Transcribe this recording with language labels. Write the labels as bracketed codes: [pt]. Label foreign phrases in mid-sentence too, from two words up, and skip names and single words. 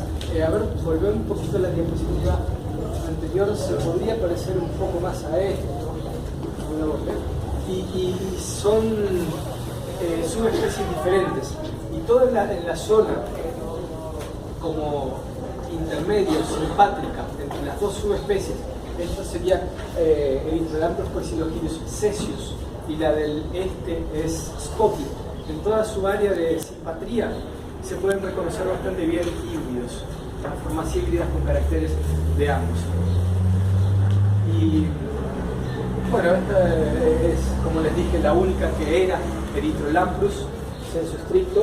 [es] A ver, volver un poquito a la diapositiva anterior, se podría parecer un poco más a esto, ¿no? Y son subespecies diferentes. Y toda en la zona como intermedio, simpátrica, entre las dos subespecies, esta sería Erythrolamprus quasirogyrus cesius y la del este es Scopio. En toda su área de simpatría se pueden reconocer bastante bien híbridos, formas híbridas con caracteres de ambos. Y bueno, esta es, como les dije, la única que era Erythrolamprus sensu stricto.